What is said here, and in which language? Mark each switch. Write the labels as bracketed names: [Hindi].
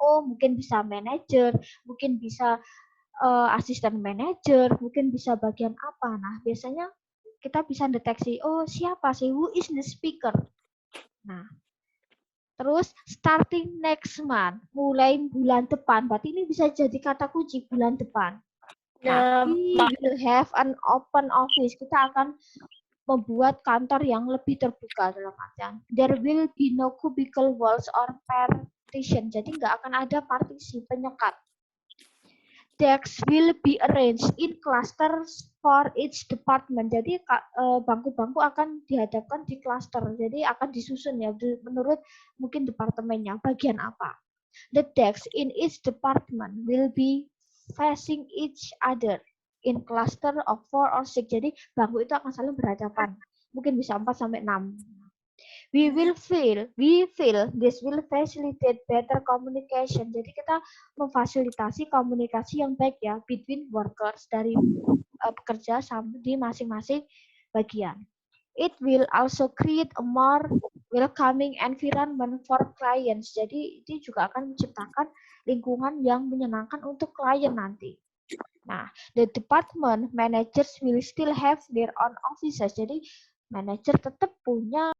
[Indonesian] Oh, mungkin bisa manajer, mungkin bisa asisten manajer, mungkin bisa bagian apa. Nah, biasanya kita bisa deteksi, oh siapa sih, [English] who is the speaker. [Indonesian] Nah, terus [English] starting next month, [Indonesian] mulai bulan depan, berarti ini bisa jadi kata kunci bulan depan. [English] Nah, we will have an open office. [Indonesian] Kita akan membuat kantor yang lebih terbuka dalam artian. [English] There will be no cubicle walls or partition. [Indonesian] Jadi nggak akan ada partisi penyekat. [English] Desks will be arranged in clusters for each department. [Indonesian] Jadi bangku-bangku akan dihadapkan di cluster. Jadi akan disusun ya menurut mungkin departemennya bagian apa. [English] The desks in each department will be facing each other in cluster of 4 or 6. [Indonesian] Jadi bangku itu akan saling berhadapan. Mungkin bisa 4 sampai 6. [English] We feel this will facilitate better communication. [Indonesian] Jadi kita memfasilitasi komunikasi yang baik ya [English] between workers [Indonesian] dari pekerja sampai di masing-masing bagian. [English] It will also create a more welcoming environment for clients. [Indonesian] Jadi ini juga akan menciptakan lingkungan yang menyenangkan untuk klien nanti. [English] Nah, the department managers will still have their own offices. [Indonesian] Jadi manajer tetap punya